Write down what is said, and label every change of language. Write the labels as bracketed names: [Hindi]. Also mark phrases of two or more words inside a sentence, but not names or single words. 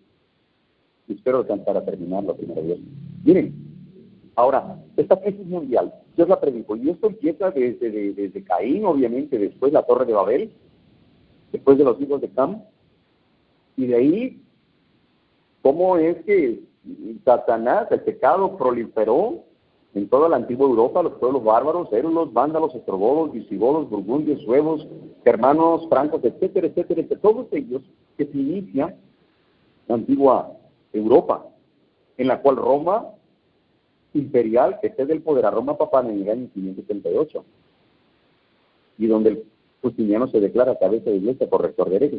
[Spanish] Y espero alcanzar a terminarlo, primero Dios. Miren, ahora, esta crisis mundial, Dios la predijo, y esto empieza desde Caín, obviamente, después la Torre de Babel, después de los hijos de Cam, y de ahí, cómo es que Satanás, el pecado, proliferó en toda la antigua Europa, los pueblos bárbaros, érulos, vándalos, ostrogodos, visigodos, burgundios, suevos, germanos, francos, etcétera, etcétera, etcétera, todos ellos que se inicia la antigua Europa, en la cual Roma imperial que cede el poder a Roma papal en el año 578, y donde el Justiniano se declara cabeza de iglesia por rector de herejes.